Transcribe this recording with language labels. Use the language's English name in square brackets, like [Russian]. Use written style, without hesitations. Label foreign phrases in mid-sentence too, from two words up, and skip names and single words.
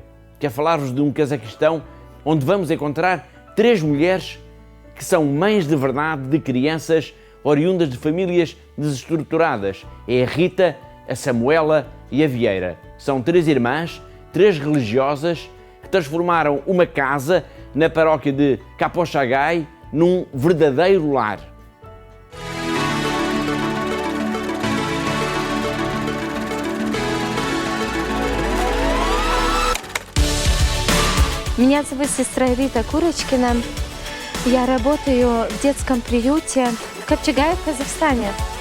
[Portuguese] Quero falar-vos de um Cazaquistão onde vamos encontrar 3 mulheres que são mães de verdade de crianças oriundas de famílias desestruturadas. É a Rita, a Samuela e a Vieira. São 3 irmãs, 3 religiosas, que transformaram uma casa na paróquia de Kaposhagai num verdadeiro lar. [Russian] Меня зовут сестра Рита Курочкина. Я работаю в детском приюте в Копчегае, в Казахстане.